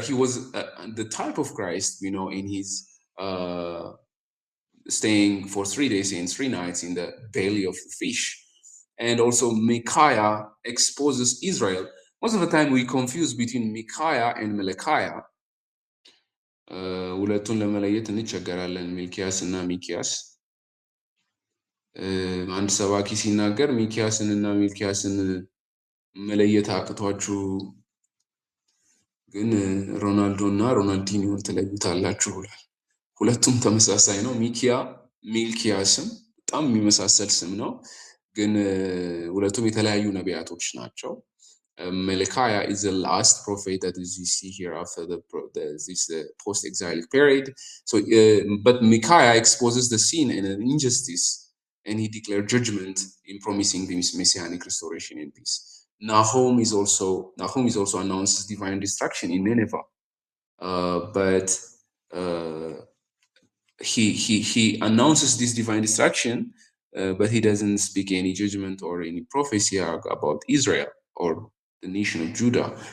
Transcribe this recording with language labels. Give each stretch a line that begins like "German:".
English: He was the type of Christ, we know, in his staying for 3 days and 3 nights in the belly of the fish. And also Micaiah exposes Israel. Most of the time we confuse between Micaiah and Malachiah.
Amharic: ሁለቱን ለመለየት እንቸገራለን፣ ሚልኪያስ እና ሚኪያስ። አንድ ሰባኪ ሲናገር ሚኪያስን እና ሚልኪያስን መለየት አቅቷችሁ ግን ሮናልዶ እና ሮናልዲኒዮን ትለዩታላችሁ ብሏል። ሁለቱም ተመሳሳይ ነው። ሚልኪያስም በጣም የሚመሳሰል ስም ነው፣ ግን ሁለቱም የተለያዩ ነቢያቶች ናቸው።
English: Malachi is the last prophet that you see here after this post-exilic period. So, but Micaiah exposes the sin and an injustice, and he declared judgment in promising the messianic restoration and peace. Nahum is also announces divine destruction in Nineveh, but he announces this divine destruction, but he doesn't speak any judgment or any prophecy about Israel or the nation of Judah.